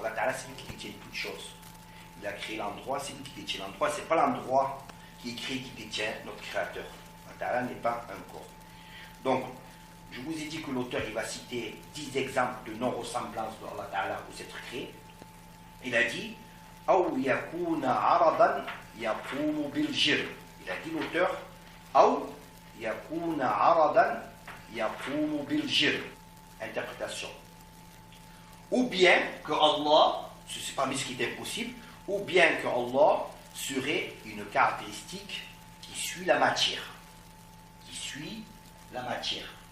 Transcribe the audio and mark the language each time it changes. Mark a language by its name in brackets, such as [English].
[French] Allah Ta'ala c'est lui qui détient toutes choses. Il a créé l'endroit, c'est lui qui détient l'endroit. Ce n'est pas l'endroit qui est créé qui détient notre créateur. Allah Ta'ala n'est pas un corps. Donc, je vous ai dit que l'auteur il va citer 10 exemples de non-ressemblance de Allah Ta'ala aux êtres créés. Il a dit [Arabic] أو يكون عرضا يقوم بالجر. [French] Il a dit l'auteur [Arabic] أو يكون عرضا يقوم بالجر. [French] Interprétation. Ou bien que Allah, c'est parmi ce qui est impossible, ou bien que Allah serait une caractéristique qui suit la matière. Qui suit la matière.